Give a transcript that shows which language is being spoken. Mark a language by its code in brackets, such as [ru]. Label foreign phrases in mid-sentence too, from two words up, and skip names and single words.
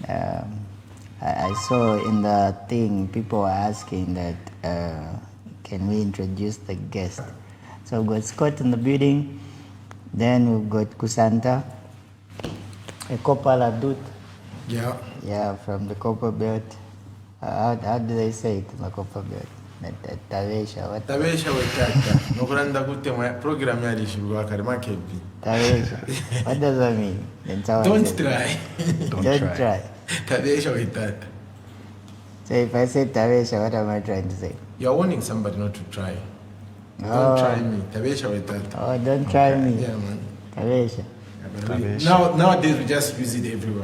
[en] I saw in the thing people were asking that can we introduce the guest. So we've got Scott in the building. Then we've got Kusanta, a copper adult. Yeah. Yeah, from the copper belt. How do they say it in the copper belt? Tavesha. What? [bem] Tavesha wetata. Nokulanda kute program yali shibwa kare makebi. Tavesha. [en] What does that mean? Don't try. Don't try. [bem] Tavesha wetata. [en] So if I say Tavesha, what am I trying to say? You're warning somebody not to try. Don't try me. [bem] Tavesha wetata. [en] Oh, don't try me. Yeah, man. [bem] Tavesha. [en] Nowadays we just use it everywhere.